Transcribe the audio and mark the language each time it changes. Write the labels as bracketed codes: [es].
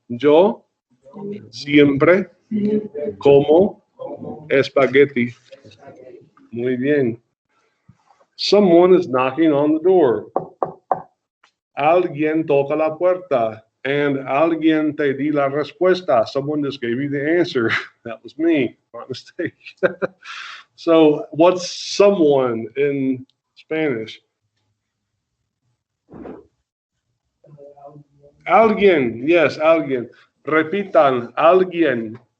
[es] Yo siempre como espagueti. Muy bien. [en] Someone is knocking on the door. [es] Alguien toca la puerta. And alguien te di la respuesta. [en] Someone just gave you the answer. That was me. My mistake. So what's someone in Spanish? [es] Alguien. Yes, alguien. Repitan. Alguien.